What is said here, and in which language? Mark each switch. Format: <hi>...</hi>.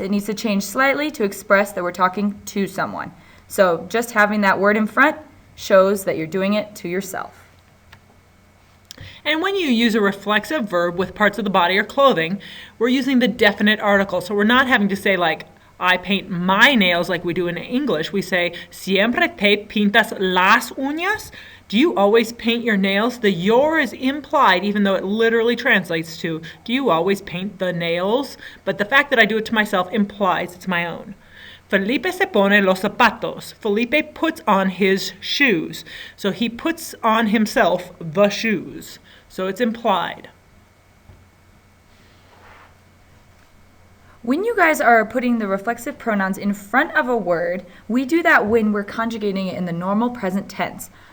<en>It needs to change slightly to express that we're talking to someone. So just having that word in front shows that you're doing it to yourself. And when you use a reflexive verb with parts of the body or clothing, we're using the definite article. So we're not having to say like, I paint my nails like we do in English. We say,</en> <es>siempre te pintas las uñas?</es> <en>Do you always paint your nails? The your is implied, even though it literally translates to, do you always paint the nails? But the fact that I do it to myself implies it's my own.</en> <es>Felipe se pone los zapatos.</es> <en>Felipe puts on his shoes. So he puts on himself the shoes. So it's implied. When you guys are putting the reflexive pronouns in front of a word, we do that when we're conjugating it in the normal present tense.</en>